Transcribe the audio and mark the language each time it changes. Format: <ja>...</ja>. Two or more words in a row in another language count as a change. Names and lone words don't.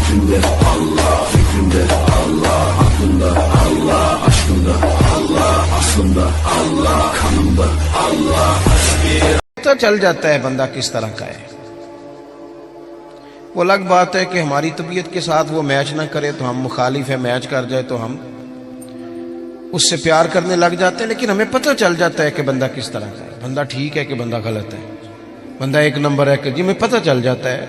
<tr>Kalbimde Allah, fikrimde Allah, aklımda Allah, aşkımda Allah, aslımda Allah, kanımda Allah.</tr> <ur>پتہ چل جاتا ہے بندہ کس طرح کا ہے. وہ الگ بات ہے کہ ہماری طبیعت کے ساتھ وہ میچ نہ کرے تو ہم مخالف ہے، میچ کر جائے تو ہم اس سے پیار کرنے لگ جاتے ہیں، لیکن ہمیں پتہ چل جاتا ہے کہ بندہ کس طرح کا ہے، بندہ ٹھیک ہے کہ بندہ غلط ہے، بندہ ایک نمبر ہے کہ جی ہمیں پتہ چل جاتا ہے.</ur>